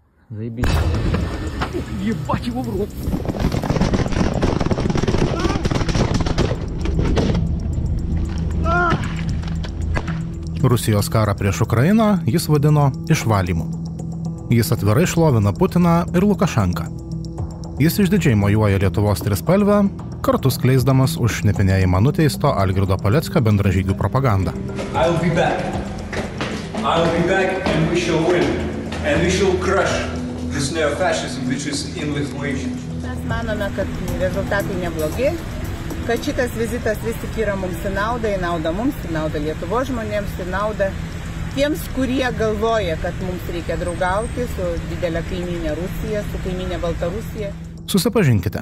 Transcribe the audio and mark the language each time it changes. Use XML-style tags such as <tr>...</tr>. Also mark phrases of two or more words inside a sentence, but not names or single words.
<ru>Заебись. Ебать его в рот.</ru> <lt>Rusijos karą prieš Ukrainą jis vadino išvalymu. Jis atvirai šlovina Putiną ir Lukašenką. Jis išdidžiai mojuoja Lietuvos trispalvę, kartu skleisdamas už šnipinėjimą nuteisto Algirdo Paleckio bendražygių propagandą.</lt> <en>I'll be back and we shall win. And we shall crush this neo-fascism which is in Lithuania.</en> <lt>Mes manome, kad rezultatai neblogi, kad šitas vizitas vis tik yra mums į naudą mums, į naudą Lietuvos žmonėms, į naudą tiems, kurie galvoja, kad mums reikia draugauti su didelė kaimynė Rusija, su kaimynė Baltarusija. Susipažinkite.</lt>